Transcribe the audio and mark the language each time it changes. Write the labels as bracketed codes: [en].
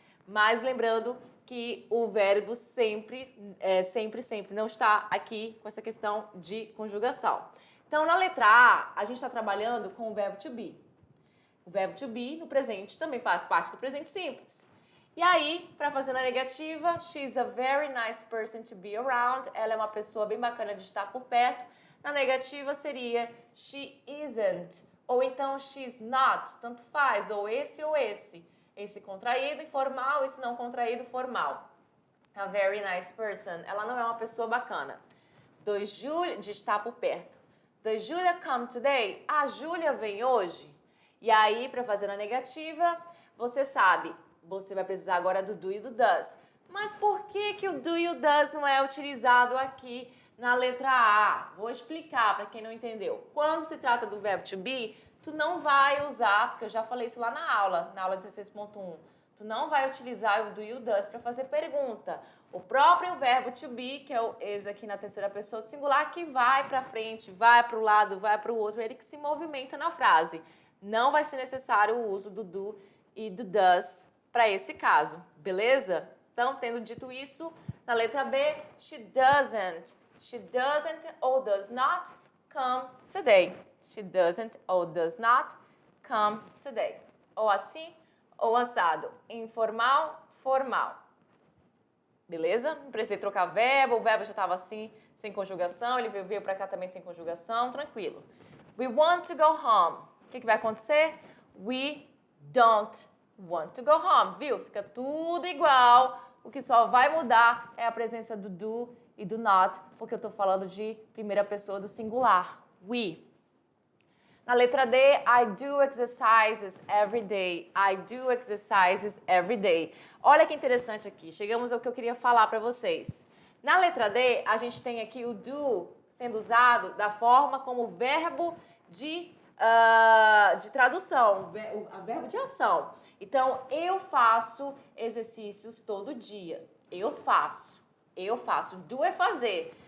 [pt] Mas lembrando que o verbo sempre não está aqui com essa questão de conjugação. Então, na letra A gente está trabalhando com o verbo to be. O verbo to be no presente também faz parte do presente simples. E aí, para fazer na negativa, [en] she's a very nice person to be around. [pt] Ela é uma pessoa bem bacana de estar por perto. Na negativa seria [en] she isn't. [pt] Ou então [en] she's not. [pt] Tanto faz, ou esse ou esse. Esse contraído e formal, esse não contraído formal. [en] A very nice person. [pt] Ela não é uma pessoa bacana. [en] Does Julia, [pt] de estar por perto. [en] Does Julia come today? [pt] A Júlia vem hoje? E aí, para fazer na negativa, você sabe, você vai precisar agora do do e do does. Mas por que o do e o does não é utilizado aqui na letra A? Vou explicar para quem não entendeu. Quando se trata do verbo to be, tu não vai usar, porque eu já falei isso lá na aula 16.1. Tu não vai utilizar o do e o does para fazer pergunta. O próprio verbo to be, que é o is aqui na terceira pessoa do singular, que vai para frente, vai para o lado, vai para o outro, ele que se movimenta na frase. Não vai ser necessário o uso do do e do does para esse caso, beleza? Então, tendo dito isso, na letra B, [en] she doesn't or does not come today. She doesn't or does not come today. [pt] Ou assim, ou assado. Informal, formal. Beleza? Não precisei trocar verbo, o verbo já estava assim, sem conjugação, ele veio para cá também sem conjugação, tranquilo. [en] We want to go home. [pt] O que vai acontecer? [en] We don't want to go home, [pt] viu? Fica tudo igual, o que só vai mudar é a presença do do e do not, porque eu estou falando de primeira pessoa do singular, we. Na letra D, [en] I do exercises every day. I do exercises every day. [pt] Olha que interessante aqui, chegamos ao que eu queria falar para vocês. Na letra D, a gente tem aqui o do sendo usado da forma como verbo de tradução, verbo de ação. Então, eu faço exercícios todo dia. Eu faço. Do é fazer.